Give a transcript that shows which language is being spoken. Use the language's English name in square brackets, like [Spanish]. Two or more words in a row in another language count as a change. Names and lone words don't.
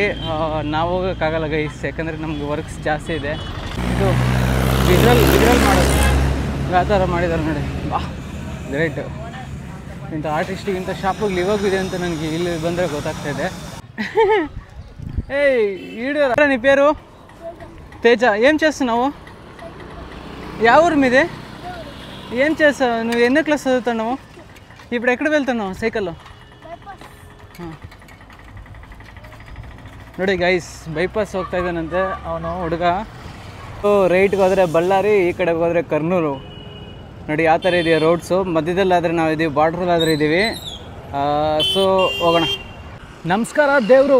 [Kannada] ನಾವು ಹೋಗೋಕ್ಕಾಗಲ್ಲ ಗೈಸ್, ಯಾಕಂದರೆ ನಮ್ಗೆ ವರ್ಕ್ಸ್ ಜಾಸ್ತಿ ಇದೆ. ಇದು ವಿಜುವಲ್ ಮಾಡೋದು ಯಾವ ಥರ ಮಾಡಿದ್ದಾರೆ ನೋಡಿ. ಗ್ರೇಟ್. ಇಂಥ ಆರ್ಟಿಸ್ಟಿಗಿಂತ ಶಾಪಿಗೆ ಇವಾಗಿದೆ ಅಂತ ನನಗೆ ಇಲ್ಲಿ ಬಂದರೆ ಗೊತ್ತಾಗ್ತಾಯಿದೆ. [Telugu] ఏ వీడియో నీ పేరు తేజ. ఏం చేస్తున్నావు? ಯಾವ ఊరు మీది? ఏం చేస్తావు నువ్వు? ఎన్నో క్లాస్ చదువుతున్నావు? ఇప్పుడు ఎక్కడ వెళ్తున్నావు సైకల్లో? [Kannada] ನೋಡಿ ಗೈಸ್, ಬೈಪಾಸ್ ಹೋಗ್ತಾ ಇದ್ದಾನಂತೆ ಅವನು ಹುಡುಗ. ರೈಟ್ಗೆ ಹೋದರೆ ಬಳ್ಳಾರಿ, ಈ ಕಡೆಗೆ ಹೋದರೆ ಕರ್ನೂಲು. ನೋಡಿ ಯಾವ ಥರ ಇದೆಯಾ ರೋಡ್ಸು. ಮಧ್ಯದಲ್ಲಾದರೆ ನಾವು ಇದ್ದೀವಿ, ಬಾರ್ಡ್ರಲ್ಲಾದರೆ ಇದ್ದೀವಿ. ಸೊ ಹೋಗೋಣ. ನಮಸ್ಕಾರ ದೇವರು.